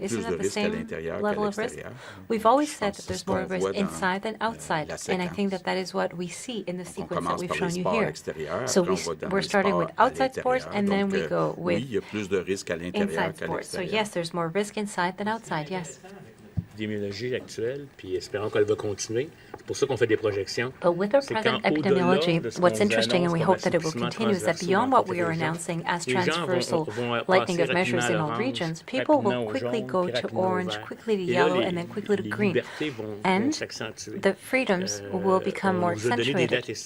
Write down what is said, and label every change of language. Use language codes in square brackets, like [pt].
[en] Isn't that the same level of risk? We've always said that there's more risk inside than outside, and I think that is what we see in the sequence that we've shown you here. So we're starting with outside sports, and then we go with inside sports. So yes, there's more risk inside than outside, yes. [fr] L'épidémiologie actuelle, puis espérons qu'elle va continuer. C'est pour ça qu'on fait des projections. [en] But with our present epidemiology, what's interesting, and we hope that it will continue, is that beyond what we are announcing as transversal lightening of measures in all regions, people will quickly go to orange, quickly to yellow, and then quickly to green. And the freedoms will become more accentuated.